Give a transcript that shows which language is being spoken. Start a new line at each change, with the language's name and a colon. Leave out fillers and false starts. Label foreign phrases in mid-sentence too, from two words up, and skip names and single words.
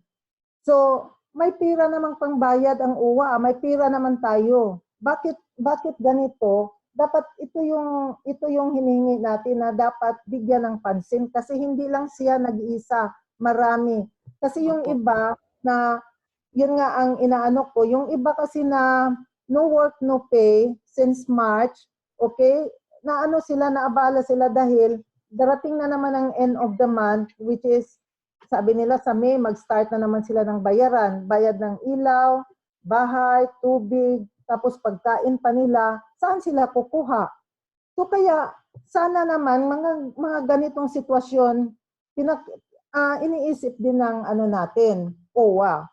Filipino: So, may pira namang pangbayad ang uwa, may pira naman tayo. Bakit ganito? Dapat ito yung hiningi natin na dapat bigyan ng pansin, kasi hindi lang siya nag-iisa, marami. Kasi yung iba na, yun nga ang inaano ko, yung iba kasi na
English: no work, no pay since March,
Filipino: okay, naabala sila dahil darating na naman ang
English: end of the month, which is,
Filipino: sabi nila sa May, mag-start na naman sila ng bayaran, bayad ng ilaw, bahay, tubig, tapos pagkain pa nila, saan sila kukuha? So kaya sana naman mga ganitong sitwasyon iniisip din ng natin, OWA.